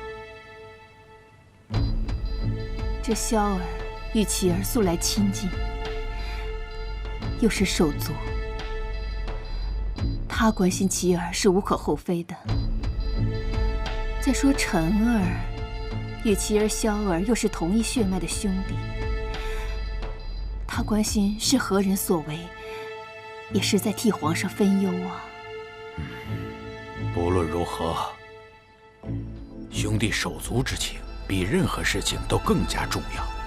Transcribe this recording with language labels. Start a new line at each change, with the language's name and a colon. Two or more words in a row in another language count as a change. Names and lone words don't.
Chinese: 這蕭兒與妻兒素來親近，又是手足，他關心妻兒是無可厚非的。再說陳兒與妻兒蕭兒又是同一血脈的兄弟，他關心是何人所為，也是在替皇上分憂啊。不論如何，兄弟手足之情比任何事情都更加重要。